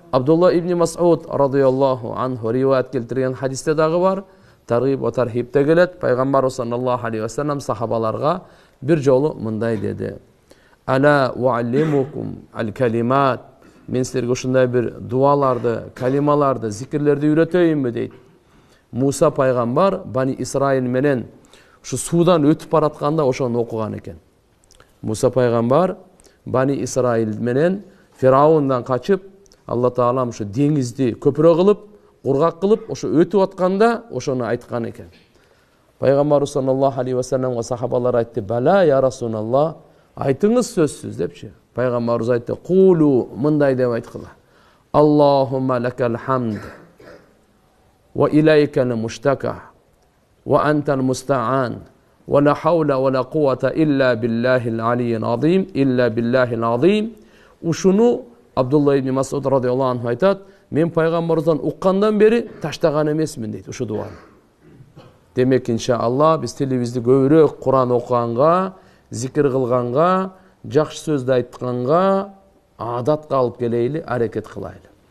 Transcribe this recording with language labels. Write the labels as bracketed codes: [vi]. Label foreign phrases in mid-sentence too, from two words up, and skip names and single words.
[ky] Абдулла ибн Мас'уд [ar] رضي الله عنه [ky] риваят келтирген хадисте дагы бар. Таргиб ва тархибте келет. Пайгамбар [ar] صلى الله عليه وسلم [ky] сахабаларга бир жолу мындай деди. [ar] ألا أعلمكم الكلمات. [ky] Мен силерге ушундай бир дуаларды, калималарды, зикирлерди үйрөтөйүнбү дейт. Муса пайгамбар Бани Исраил менен ушу суудан өтүп баратканда ошону окуган экен. Муса пайгамбар Бани Исраил менен Фираундан качып, Алла Таалам ушу деңизди көпүрө кылып, кургак кылып, ошо өтүп атканда ошону айткан экен. Пайгамбар [ar] صلى الله عليه وسلم [ky] сахабалар айтты: [ar] "بلى يا رسول الله, [ky] айтыңыз сөзсүз" депчи. Пайгамбарыбыз айтты: "Кулу", мындай деп айткыла. [ar] اللهم لك الحمد وإليك المشتكى وأنت المستعان ولا حول ولا قوة إلا بالله العلي العظيم إلا بالله العظيم. [ky] Ушуну Абдулла ибн Мас'уд [ar] رضي الله عنه [ky] айтат: "Мен пайгамбардан уккандан бери таштаган эмесмин" дейт ушу дуаны. Демек иншалла биз тилибизди көбүрөөк Куран окуганга, зикир кылганга, жакшы сөздү айтканга адатка алып келейли, аракет кылайлы.